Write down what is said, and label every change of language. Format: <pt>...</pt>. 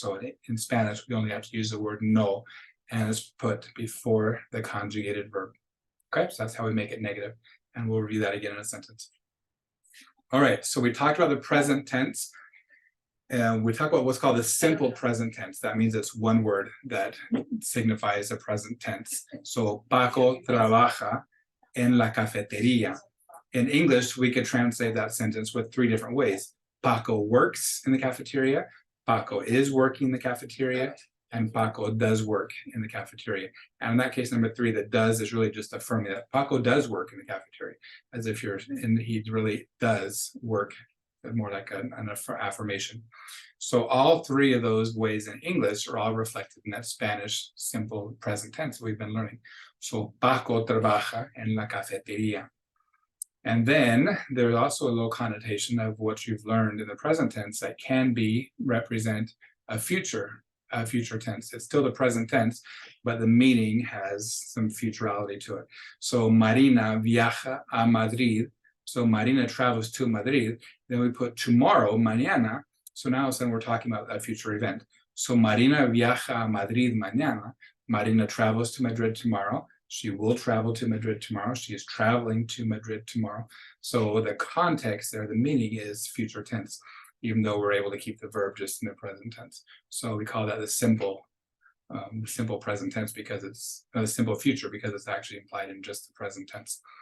<en>So in Spanish, we only have to use the word no, and it's put before the conjugated verb. Okay, so that's how we make it negative. And we'll review that again in a sentence. All right, so we talked about the present tense. And we talk about what's called the simple present tense. That means it's one word that signifies a present tense. So,</en> <es>Paco trabaja en la cafetería.</es> <en>In English, we could translate that sentence with 3 different ways. Paco works in the cafeteria, Paco is working in the cafeteria, and Paco does work in the cafeteria. And in that case, number 3, the does is really just affirming that Paco does work in the cafeteria, as if he really does work, more like an affirmation. So all 3 of those ways in English are all reflected in that Spanish simple present tense we've been learning. So</en> <es>Paco trabaja en la cafetería.</es> <en>And then there's also a little connotation of what you've learned in the present tense that can represent a future tense. It's still the present tense, but the meaning has some futurality to it.</en> <es>So Marina viaja a Madrid.</es> <en>So Marina travels to Madrid. Then we put tomorrow, mañana. So now we're talking about a future event. So</en> <es>Marina viaja a Madrid mañana.</es> <en>Marina travels to Madrid tomorrow. She will travel to Madrid tomorrow. She is traveling to Madrid tomorrow. So the context there, the meaning is future tense, even though we're able to keep the verb just in the present tense. So we call that the simple present tense, because it's a simple future, because it's actually implied in just the present tense.</en>